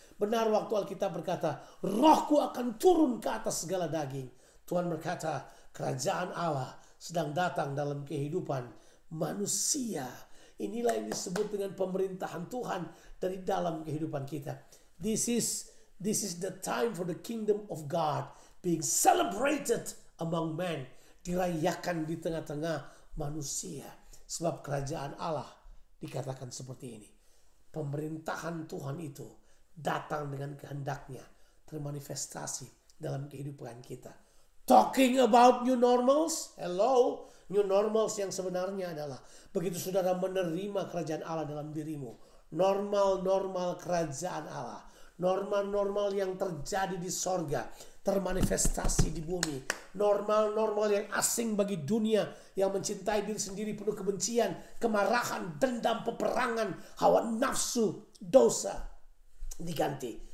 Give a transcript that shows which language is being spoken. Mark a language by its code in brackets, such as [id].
[id] Benar waktu Alkitab berkata, Rohku akan turun ke atas segala daging. Tuhan berkata, kerajaan Allah sedang datang dalam kehidupan manusia. Inilah yang disebut dengan pemerintahan Tuhan dari dalam kehidupan kita. [en] This is the time for the kingdom of God being celebrated among men. [id] Dirayakan di tengah-tengah manusia. Sebab kerajaan Allah dikatakan seperti ini. Pemerintahan Tuhan itu datang dengan kehendaknya termanifestasi dalam kehidupan kita. [en] Talking about new normals. Hello. [id] New normals yang sebenarnya adalah begitu saudara menerima kerajaan Allah dalam dirimu. Normal-normal kerajaan Allah. Normal-normal yang terjadi di sorga termanifestasi di bumi. Normal-normal yang asing bagi dunia yang mencintai diri sendiri, penuh kebencian, kemarahan, dendam, peperangan, hawa nafsu, dosa diganti.